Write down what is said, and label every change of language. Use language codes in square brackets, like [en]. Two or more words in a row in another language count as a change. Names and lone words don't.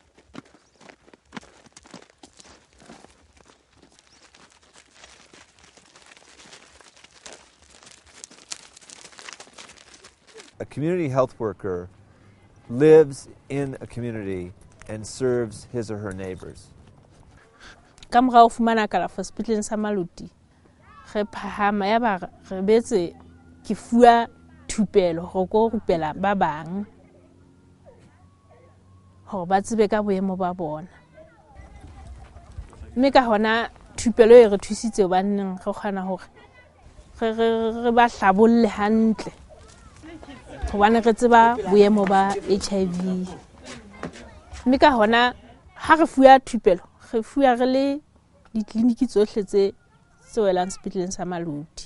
[en] A community health worker lives in a community and serves his or her neighbors. [st] Ka mora o fumana kalafo sepetleleng sa Maluti, re phahama ya ba re betse ke fuwa thupelo go go rupela ba bang go ba tsebe ka boemo ba bona. Mme ka hona thupelo e re thusitse banneng go kgona hore re ba hlabolle hantle. Hobane re tseba boemo ba HIV. Mme ka hona ha re fuwa thupelo, re fuwa re le ditleliniki tsohle tse welang sepetleleng sa Maluti.